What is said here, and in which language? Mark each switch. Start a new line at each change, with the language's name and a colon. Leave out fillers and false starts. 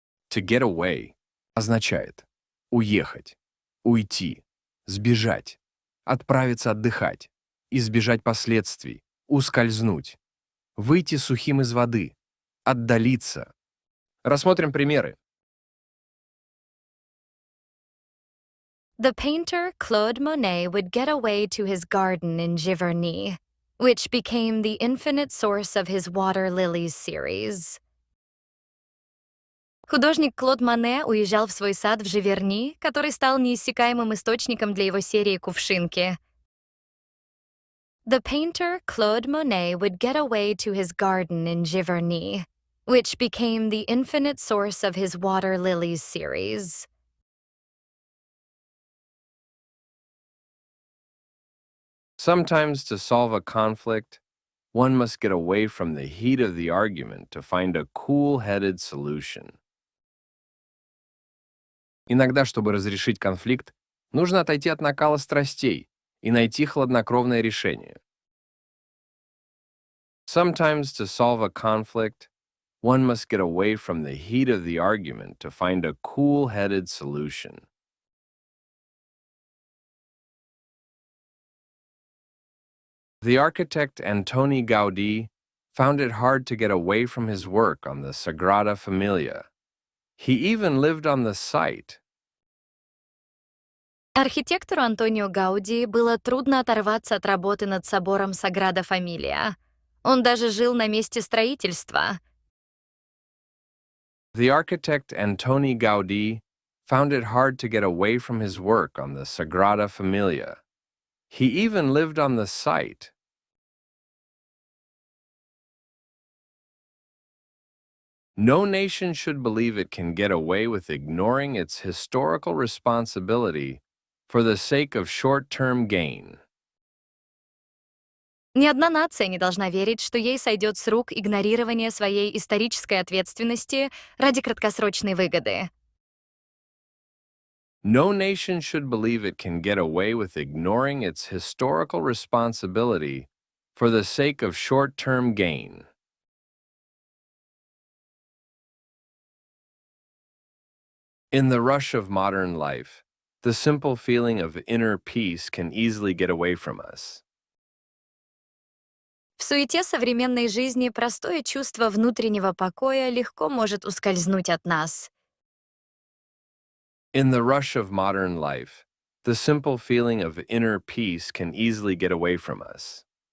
English: To get away
Russian: означает уехать, уйти, сбежать, отправиться отдыхать, избежать последствий, ускользнуть, выйти сухим из воды, отдалиться. Рассмотрим примеры.
English: The painter Claude Monet would get away to his garden in Giverny, which became the infinite source of his water lilies series.
Russian: Художник Клод Моне уезжал в свой сад в Живерни, который стал неиссякаемым источником для его серии «Кувшинки».
English: The painter Claude Monet would get away to his garden in Giverny, which became the infinite source of his water lilies series. Sometimes to solve a conflict, one must get away from the heat of the argument to find a cool-headed solution.
Russian: Иногда, чтобы разрешить конфликт, нужно отойти от накала страстей и найти хладнокровное решение.
English: Sometimes to solve a conflict, one must get away from the heat of the argument to find a cool-headed solution. The architect Antoni Gaudí found it hard to get away from his work on the Sagrada Familia. He even lived on the site.
Russian: Архитектору Антонио Гауди было трудно оторваться от работы над собором Саграда Фамилия. Он даже жил на месте строительства.
English: The architect Antoni Gaudí found it hard to get away from his work on the Sagrada Familia. He even lived on the site. No nation should believe it can get away with ignoring its historical responsibility for the sake of short-term gain.
Russian: Ни одна нация не должна верить, что ей сойдет с рук игнорирование своей исторической ответственности ради краткосрочной выгоды.
English: No nation should believe it can get away with ignoring its historical responsibility for the sake of short-term gain. In the rush of modern life, the simple feeling of inner peace can easily get away from us.
Russian: В суете современной жизни простое чувство внутреннего покоя легко может ускользнуть от нас.
English: In the rush of modern life, the simple feeling of inner peace can easily get away from us.